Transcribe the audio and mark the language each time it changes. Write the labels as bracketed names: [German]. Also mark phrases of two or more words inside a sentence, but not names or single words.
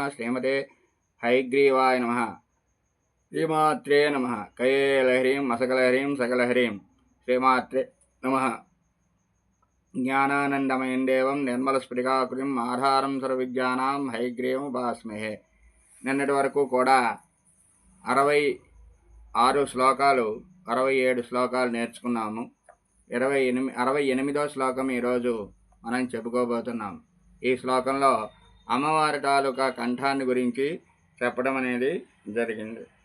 [Sanskrit] श्रीमते हयग्रीवाय नमः। श्रीमात्रे नमः। कयेलहरीं मसकलहरीं सकलहरीं श्रीमात्रे नमः। ज्ञानानन्दमयं देवं निर्मलस्फटिकाकृतिं आधारं सर्वविद्यानां हयग्रीवमुपास्महे। [Telugu] నిన్నటి వరకు కూడా 66 శ్లోకాలు 67 శ్లోకాలు నేర్చుకున్నాము. 68వ శ్లోకం ఈరోజు మనం చెప్పుకోబోతున్నాం. ఈ శ్లోకంలో అమ్మవారి తాలూకా కంఠాన్ని గురించి చెప్పడం అనేది జరిగింది.